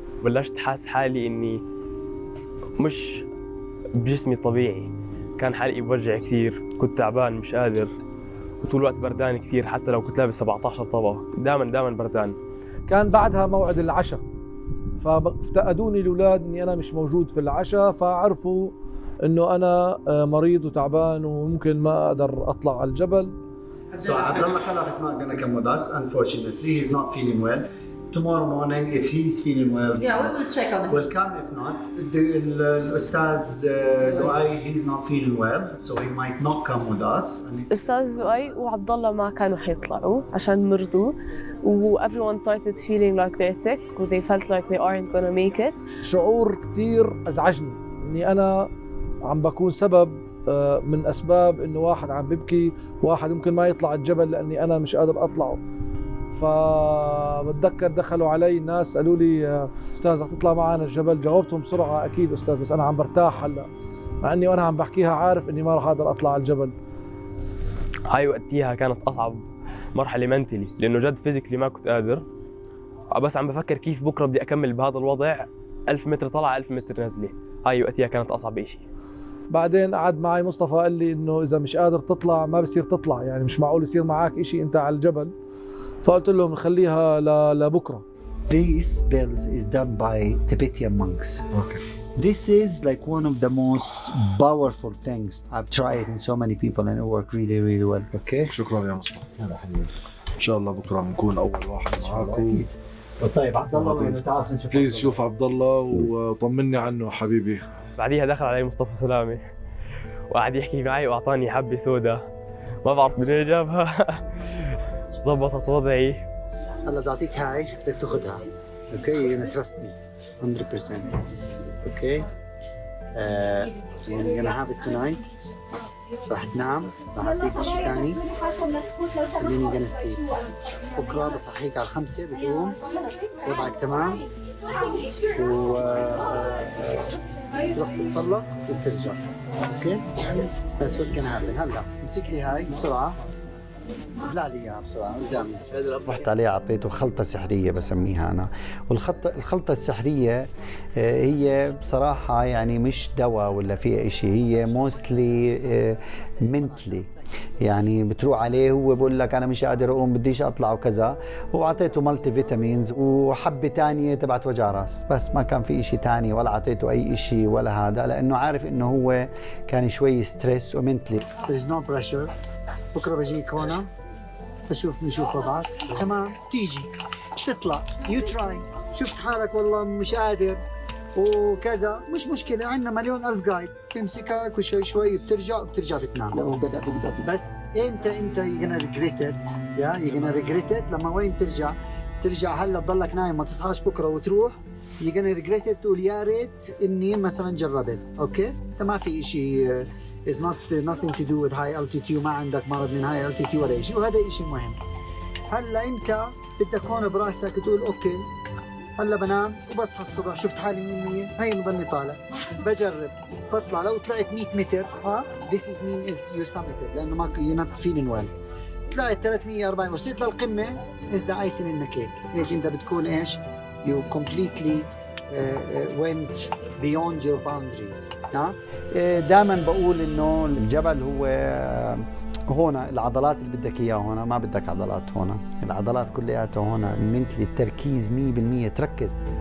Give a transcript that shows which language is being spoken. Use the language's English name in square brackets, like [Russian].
[Arabic] بلشت حاس حالي إني مش بجسمي طبيعي، كان حالي بوجع كثير، كنت تعبان مش قادر، وطول الوقت بردان كثير، حتى لو كنت لابس 17 طبق دائما بردان. كان بعدها موعد العشاء، فافتقدوني الأولاد إني أنا مش موجود في العشاء، فعرفوا إنه أنا مريض وتعبان وممكن ما أقدر أطلع على الجبل. [English] So Abdullah Khalaf is not going to come with us. Unfortunately, he's not feeling well. Tomorrow morning, if he's feeling well, yeah, we will check on him. We'll come. If not, the Ustaz Luay, he's not feeling well, so he might not come with us. [Arabic] أستاذ لؤي وعبد الله ما كانوا حيطلعوا عشان مرضوا، [English] و everyone started feeling like they're sick و they felt like they aren't gonna make it. [Arabic] شعور كتير أزعجني إني أنا عم بكون سبب من أسباب إنه واحد عم ببكي، واحد ممكن ما يطلع الجبل لأني أنا مش قادر أطلعه. فبتذكر دخلوا علي الناس قالوا لي أستاذ رح تطلع معنا الجبل؟ جاوبتهم بسرعة أكيد أستاذ، بس أنا عم برتاح هلا، مع إني وأنا عم بحكيها عارف إني ما رح أقدر أطلع على الجبل. هاي وقتيها كانت أصعب مرحلة منتلي، لأنه جد فيزيكلي ما كنت قادر، بس عم بفكر كيف بكرة بدي أكمل بهذا الوضع، 1000 متر طلعة 1000 متر نزلة. هاي وقتيها كانت أصعب إشي. بعدين قعد معي مصطفى قال لي إنه إذا مش قادر تطلع ما بصير تطلع، يعني مش معقول يصير معك إشي أنت على الجبل. فقلت لهم نخليها لبكرة. [English] This bells is done by Tibetan monks. Okay. This is like one of the most powerful things. I've tried in so many people and it worked really well. Okay. [Arabic] شكرا يا مصطفى. هلا حبيبي. ان شاء الله بكره بنكون اول واحد معاكم. طيب عبد الله وين تعال نشوف. بليز شوف عبد الله وطمني عنه حبيبي. بعديها دخل علي مصطفى سلامة وقعد يحكي معي واعطاني حبة سودا ما بعرف من وين جابها. ضبطت وضعي. هلا بدي اعطيك هاي بدك تاخذها. [English] Okay you're gonna trust me 100%. Okay you're gonna have it tonight. [Arabic] رح تنام، رح اعطيك شيء ثاني [English] and then you're gonna sleep. [Arabic] بكره بصحيك على 5 بتقوم وضعك تمام و تروح تتصلق وبترجع. [English] Okay that's what's gonna happen. [Arabic] هلا امسك لي هاي بسرعه، ابلع لي اياها بسرعه قدامي. رحت عليه اعطيته خلطه سحريه بسميها انا، الخلطه السحريه هي بصراحه يعني مش دواء ولا فيها شيء، هي موستلي منتلي، يعني بتروح عليه هو بقول لك انا مش قادر اقوم بديش اطلع وكذا، واعطيته مالتي فيتامينز وحبه ثانيه تبعت وجع راس، بس ما كان في شيء ثاني ولا اعطيته اي شيء ولا هذا، لانه عارف انه هو كان شوي ستريس ومنتلي. [English] There's no pressure. [Arabic] بكره بجيك هون نشوف وضعك تمام، تيجي تطلع [English] you try, [Arabic] شفت حالك والله مش قادر وكذا مش مشكله، عندنا مليون الف جايد بتمسكك وشوي شوي بترجع بتنام. بس انت [English] you're gonna regret it. you're gonna regret it [Arabic] لما وين ترجع هلا تضلك نايم ما تصحاش بكره وتروح you're gonna regret it تقول يا ريت اني مثلا جربت. اوكي انت ما في شيء [English] is nothing to do with high altitude، [Arabic] ما عندك مرض من high altitude ولا شيء، وهذا شيء مهم. هلا انت بدك هون براسك تقول اوكي هلا بنام وبصحى الصبح شفت حالي 100% هي بضلني طالع بجرب بطلع، لو طلعت 100 متر [English] this is mean is you summited لانه ما you're not feeling well. [Arabic] طلعت 340 وصلت للقمه [English] is the icing in the cake. [Arabic] هيك انت بتكون ايش [English] you completely went beyond your boundaries. [Arabic] دائما بقول انه الجبل هو هون العضلات اللي بدك اياها هون، ما بدك عضلات هون، العضلات كلياتها هون المنتلي، التركيز 100% تركز.